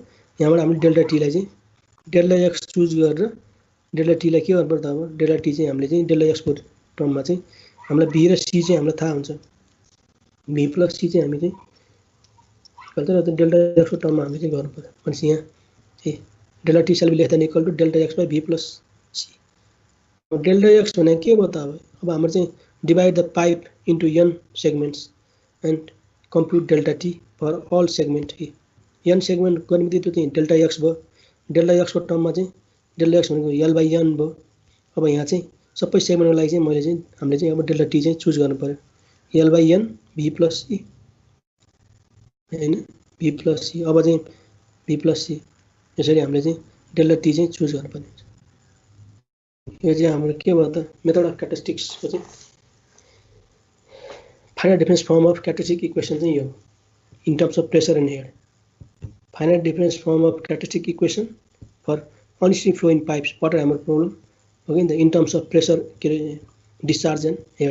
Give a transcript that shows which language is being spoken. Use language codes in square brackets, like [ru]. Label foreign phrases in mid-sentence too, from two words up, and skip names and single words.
[ne] यहाँबाट हामीले [en] delta tलाई [ne] चाहिँ [en] delta x [ne] चुज गरेर [en] delta tलाई [ne] के गर्नु पर्यो त अब [en] delta t [ne] चाहिँ हामीले चाहिँ [en] delta xको [ne] टर्ममा चाहिँ हामीलाई बी र सी चाहिँ हामीलाई थाहा हुन्छ। [en] b plus c [ne] चाहिँ हामी चाहिँ [en] delta xको [ne] टर्ममा हामीले चाहिँ गर्नु पर्यो। भनेपछि यहाँ [en] delta t shall be less than equal to delta x by v plus c. delta x [ne] भने के भयो त अब हाम्रो चाहिँ [en] divide the pipe into n segments and compute delta t for all segment. n segment [ne] गर्ने बित्तिकै त्यो चाहिँ [en] delta x [ne] भयो। [en] delta xको [ne] टर्ममा चाहिँ [en] delta x [ne] भनेको [en] l by n [ne] भयो। अब यहाँ चाहिँ सबै सेगमेन्टको लागि चाहिँ मैले चाहिँ हामीले चाहिँ अब [en] delta t [ne] चाहिँ चुज गर्नु पर्यो। [en] l by n v plus c होइन, v plus c. [ne] अब चाहिँ [en] v plus c [ne] यसरी हामीले चाहिँ [en] delta t [ne] चाहिँ चुज गर्नुपर्ने हुन्छ। यो चाहिँ हाम्रो के भयो त [en] method of characteristicsको चाहिँ finite difference form of characteristic equation [ne] चाहिँ यो [en] in terms of pressure and head. finite difference form of characteristic equation for unstream flow in pipes water hammer problem [ne] हो कि नि त [en] in terms of pressure [ne] के अरे [en] discharge and head.